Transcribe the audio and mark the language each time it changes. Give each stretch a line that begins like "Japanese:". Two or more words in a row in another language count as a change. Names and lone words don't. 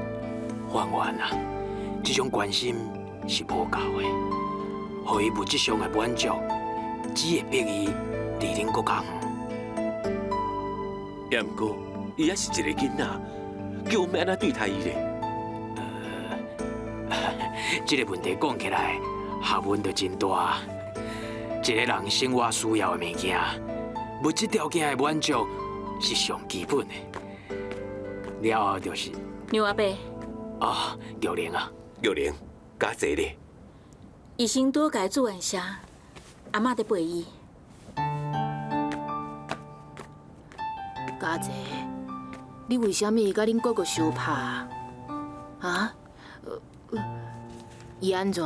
Min Nan Chinese: 范元啊，这种关心是无够的，互伊物质上的满足，只会逼伊离恁更较远。也毋过，伊也是一个囡仔，叫我们安怎对待伊咧？这个问题讲起来，学问就真大。一个人生活需要的物件，物质条件的满足是上基本的。了后就是。牛阿伯。玉玲啊，玉玲，家姐咧。医生多甲伊做完声，阿嬷在陪伊。家姐，你为什么甲恁哥哥相拍啊？伊安怎？